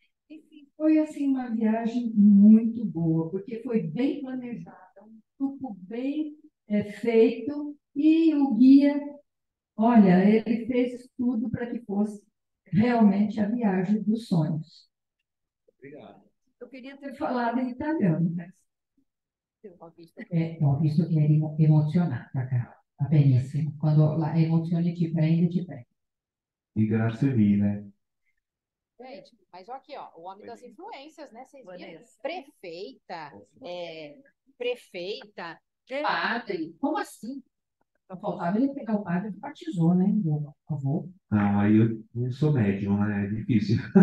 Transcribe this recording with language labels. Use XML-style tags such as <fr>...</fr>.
<pt>Enfim, foi assim uma viagem muito boa, porque foi bem planejada, um grupo bem feito, e o guia, olha, ele fez tudo para que fosse realmente a viagem dos sonhos. Obrigado. Eu queria ter falado em italiano, mas</pt> <it>ho visto che eri emozionata, cara. Va benissimo. Quando la emozione ti prende, ti prende. E grazie mille.</it> <pt>Gente, mas olha aqui, ó, o homem das influências, né? Vocês viram? Prefeita, prefeita, padre, como assim? Só faltava ele pegar o padre que batizou, né? O avô. Não, aí eu não sou médium, né? É difícil.</pt>